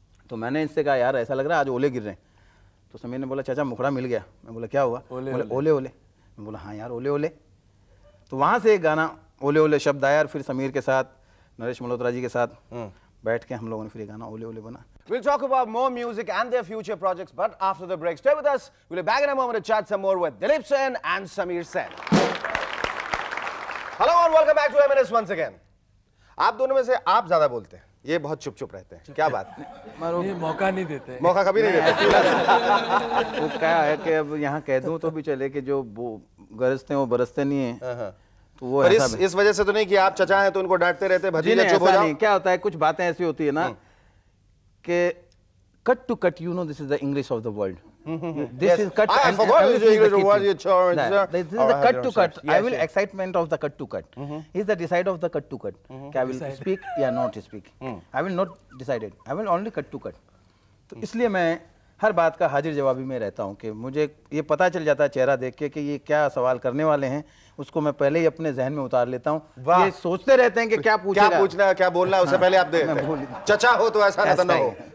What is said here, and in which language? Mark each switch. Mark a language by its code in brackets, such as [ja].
[hi] तो मैंने इससे कहा यार ऐसा लग रहा है आज ओले गिर रहे हैं. तो समीर ने बोला चाचा मुखड़ा मिल गया. मैं बोला क्या हुआ? ओले ओले. मैं बोला हाँ यार ओले ओले. तो वहाँ से एक गाना ओले ओले शब्द आया और फिर समीर के साथ, नरेश मल्होत्रा जी के साथ बैठ के हम लोगों ने फिर ये गाना ओले ओले बना. [en] We'll talk about more music and their future projects, but after the break. Stay with us. We'll be back in a moment to chat some more with Dileep Sen and Sameer Sen. Hello and welcome back to M&S once again. [hi] आप दोनों में से आप ज्यादा बोलते हैं, ये बहुत चुप रहते हैं, क्या बात? ये मौका नहीं देते. मौका कभी नहीं देते. वो क्या है कि अब यहाँ कह दूं तो भी चले कि जो गरजते हैं वो बरसते नहीं है. तो वो पर इस वजह से तो नहीं कि आप चचा हैं तो उनको डांटते रहते, भतीजा चुप हो जाओ. क्या होता है, कुछ बातें ऐसी होती है ना कि cut to cut, [en] You know this is the English of the world. This is cut. I forgot this is English word. This is the cut to cut. I will excitement of the cut to cut. Is the decide of the cut to cut. I will speak या not speak. I will not decide it. I will only cut to cut. [hi] तो इसलिए मैं हर बात का हाजिर जवाबी में रहता हूँ कि मुझे ये पता चल जाता है चेहरा देख के कि ये क्या सवाल करने वाले हैं, उसको मैं पहले ही अपने जहन में उतार लेता हूँ. ये सोचते रहते हैं कि क्या पूछेगा, क्या पूछना है, क्या बोलना है, उससे पहले आप दे चचा हो तो ऐसा ना हो.